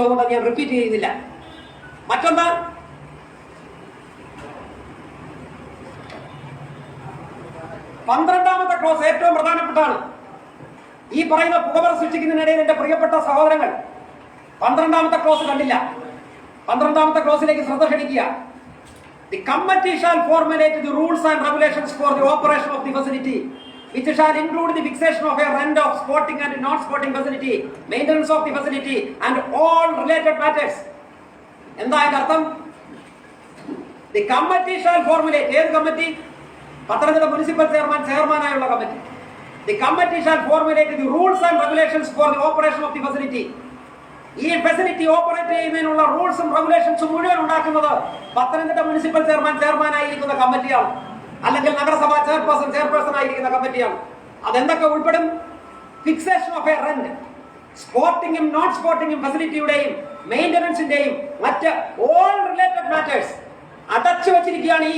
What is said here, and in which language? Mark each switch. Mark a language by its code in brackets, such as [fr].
[ml] അതുകൊണ്ട് ഞാൻ റിപ്പീറ്റ് ചെയ്യുന്നില്ല. മറ്റൊന്ന് 12ാമത്തെ ക്ലോസ് ഏറ്റവും പ്രധാനപ്പെട്ടാണ്. ഈ പറയുന്ന പുകമറ സൃഷ്ടിക്കുന്നതിനിടയിൽ എന്റെ പ്രിയപ്പെട്ട സഹോദരങ്ങൾ 12ാമത്തെ ക്ലോസ് കണ്ടില്ല. 12ാമത്തെ ക്ലോസിലേക്ക് ശ്രദ്ധ ക്ഷണിക്കുക. [en] The committee shall formulate the rules and regulations for the operation of the facility, which shall include the fixation of a rent of sporting and non-sporting facility, maintenance of the facility, and all related matters. [ml] എന്താ അതിന്റെ അർത്ഥം? [en] The committee shall formulate. [ml] ഏത് committee? Pathanamthitta municipal ചെയർമാനായുള്ള committee. [en] The committee shall formulate the rules and regulations for the operation of the facility. [ml] ഈ facility operate ചെയ്യുന്നതിനുള്ള റൂൾസും റെഗുലേഷൻസും മുഴുവൻ ഉണ്ടാക്കുന്നത് Pathanamthitta municipal ചെയർമാനായിരിക്കുന്ന കമ്മിറ്റിയാണ്, അല്ലെങ്കിൽ നഗരസഭ ചെയർപേഴ്സൺ ആയിരിക്കുന്ന കമ്മിറ്റിയാണ്. അതെന്തൊക്കെ ഉൾപ്പെടും? [en] fixation of a rent, [ml] സ്പോർട്ടിങ്ങും non സ്പോർട്ടിങ്ങും ഫെസിലിറ്റിയുടെയും മെയിൻ്റനൻസിന്റെയും മറ്റ് ഓൾ റിലേറ്റഡ് മാറ്റേഴ്സ് അടച്ചു വെച്ചിരിക്കുകയാണ്.